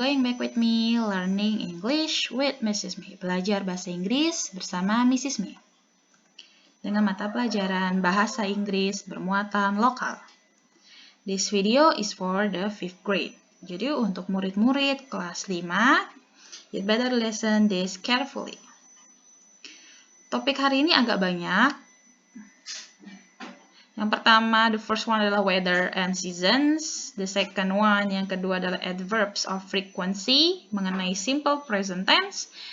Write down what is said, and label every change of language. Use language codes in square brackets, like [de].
[en] Going back with me, learning English with Mrs. May. [id] Belajar bahasa Inggris bersama Mrs. May. Dengan mata pelajaran bahasa Inggris bermuatan lokal. [en] This video is for the 5th grade. [id] Jadi untuk murid-murid kelas 5, [en] you better listen this carefully. [id] Topik hari ini agak banyak. Yang pertama, [en] the first one [id] adalah weather and seasons. [en] The second one, [id] yang kedua adalah adverbs of frequency, mengenai simple present tense.